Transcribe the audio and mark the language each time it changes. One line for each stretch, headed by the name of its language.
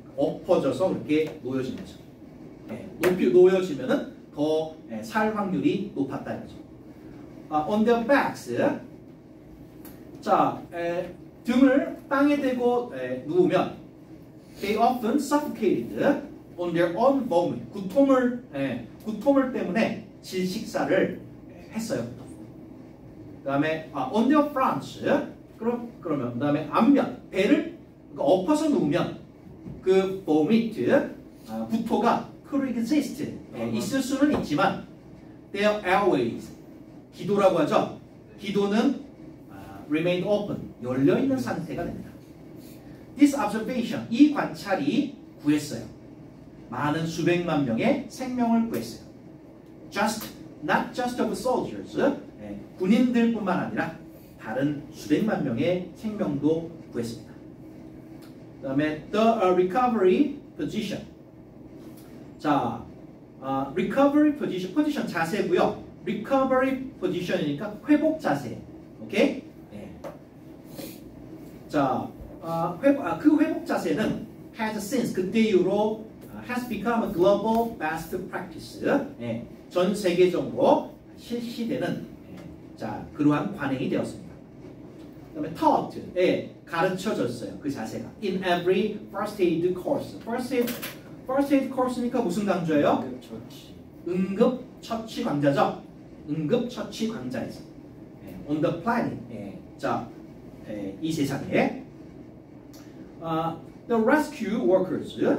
Korean: 엎어져서 그렇게 놓여진 거죠. 높이 놓여지면은 더 살 확률이 높았다는 거죠.
English: On their backs
Korean: 자 등을 땅에 대고 누우면
English: they often suffocated on their own vomit.
Korean: 구통을 때문에 질식사를 했어요. 그다음에
English: on their fronts
Korean: 그러면 그다음에 앞면 배를 그러니까 엎어서 누우면 그 vomit, 구토가
English: could exist,
Korean: 있을 수는 있지만
English: their airways,
Korean: 기도라고 하죠. 기도는
English: remain open,
Korean: 열려있는 상태가 됩니다.
English: This observation,
Korean: 이 관찰이 구했어요. 많은 수백만 명의 생명을 구했어요.
English: Not just of soldiers,
Korean: 군인들뿐만 아니라 다른 수백만 명의 생명도 구했습니다. 그 다음에
English: the recovery position.
Korean: 자, recovery position 자세고요. recovery position이니까 회복 자세. 오케이? 네. 자, 그 회복 자세는
English: has since
Korean: 그때 이후로
English: has become a global best practice.
Korean: 네. 전 세계적으로 실시되는 자, 그러한 관행이 되었습니다. 그 다음에 taught, 가르쳐졌어요. 그 자세가.
English: In every first aid course.
Korean: first aid course니까 무슨 강좌예요? 응급처치 강좌죠. 응급처치 강좌에서.
English: On the planet.
Korean: 자, 이 세상에.
English: The rescue workers.